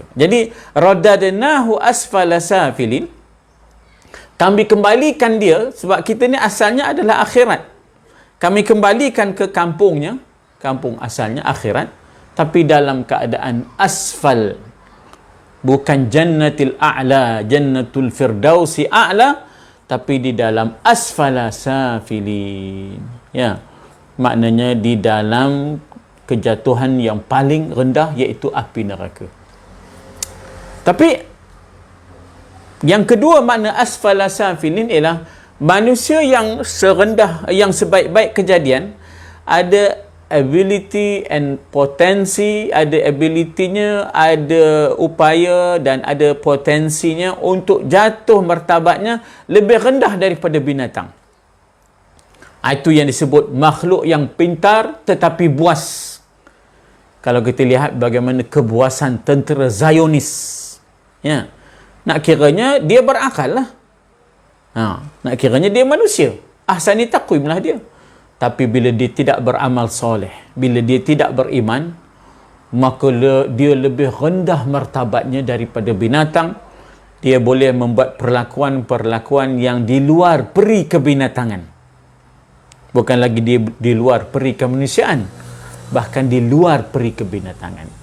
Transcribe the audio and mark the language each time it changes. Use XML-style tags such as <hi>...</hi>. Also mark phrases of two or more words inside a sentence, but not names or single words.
<ms>Jadi</ms> <ar>رددناه أسفل سافلين,</ar> <ms>kami kembalikan dia, sebab kita ni asalnya adalah akhirat. Kami kembalikan ke kampungnya, kampung asalnya akhirat, tapi dalam keadaan asfal.</ms> <ar>Bukan جنة الأعلى، جنة الفردوس الأعلى,</ar> <ms>tapi di dalam</ms> <ar>أسفل سافلين,</ar> <ms>ya. Maknanya di dalam kejatuhan yang paling rendah, iaitu api neraka. Tapi yang kedua makna</ms> <ar>أسفل سافلين</ar> <ms>ialah manusia yang serendah, yang sebaik-baik kejadian, ada</ms> <en>ability and</en> <ms>potensi, ada abilitinya, ada upaya dan ada potensinya untuk jatuh martabatnya lebih rendah daripada binatang. Itu yang disebut makhluk yang pintar tetapi buas. Kalau kita lihat bagaimana kebuasan tentera Zionis, ya, nak kiranya dia berakal lah. Nak kiranya dia manusia.</ms> <ar>أحسن تقويم</ar> <ms>lah dia. Tapi bila dia tidak beramal soleh, bila dia tidak beriman, maka dia lebih rendah martabatnya daripada binatang. Dia boleh membuat perlakuan-perlakuan yang di luar peri kebinatangan. Bukan lagi dia di luar peri kemanusiaan, bahkan di luar peri kebinatangan.</ms>